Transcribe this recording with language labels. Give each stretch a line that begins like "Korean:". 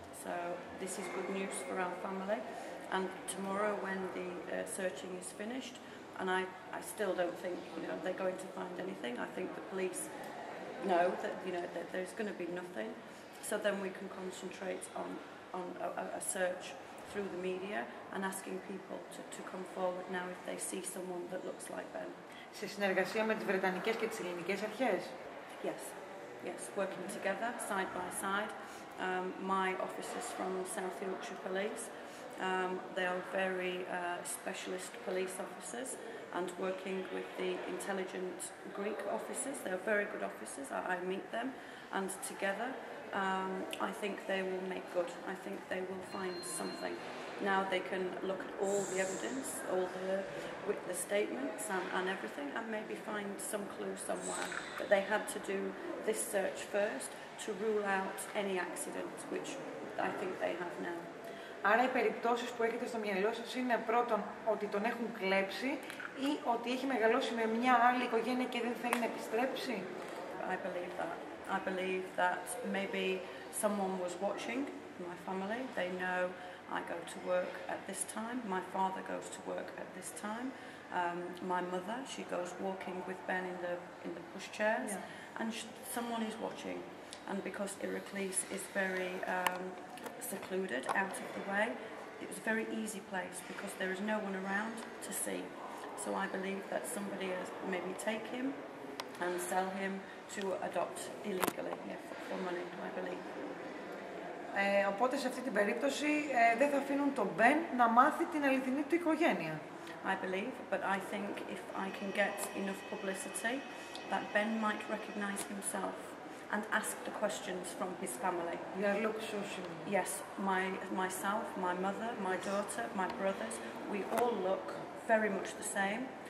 English: So this is good news for our family. And tomorrow when the searching is finished, and I still don't think they're going to find anything. I think the police know that that there's going to be nothing. So then we can concentrate on a search through the media and asking people to come forward now if they see someone that looks like Ben.
Greek: Σε συνεργασία με τις βρετανικές και τις ελληνικές αρχές?
English: Yes, working together, side by side. My officers from South Yorkshire Police, they are very specialist police officers, and working with the intelligent Greek officers. They are very good officers. I meet them, and together I think they will make good. I think they will find something. Now they can look at all the evidence, all the statements and everything, and maybe find some clue somewhere. But they had to do this search first to rule out any accident, which I think they have now.
Greek: Άρα οι περιπτώσεις που έχετε στο μυαλό σας είναι πρώτον ότι τον έχουν κλέψει ή ότι έχει μεγαλώσει με μια άλλη οικογένεια και δεν θέλει να επιστρέψει?
English: I believe that. I believe that maybe someone was watching my family. They know I go to work at this time. My father goes to work at this time. My mother, she goes walking with Ben in the pushchairs, and someone is watching. And because Iraklis is very secluded, out of the way, it was a very easy place because there is no one around to see. So I believe that somebody has maybe take him and sell him to adopt illegally, for money, I believe.
Greek: Οπότε σε αυτή την περίπτωση δεν θα αφήνουν τον Ben να μάθει την αληθινή του οικογένεια.
English: I believe, but I think if I can get enough publicity that Ben might recognize himself and ask the questions from his family. You look so similar. Yes, myself, my mother, my daughter, my brothers, we all look very much the same.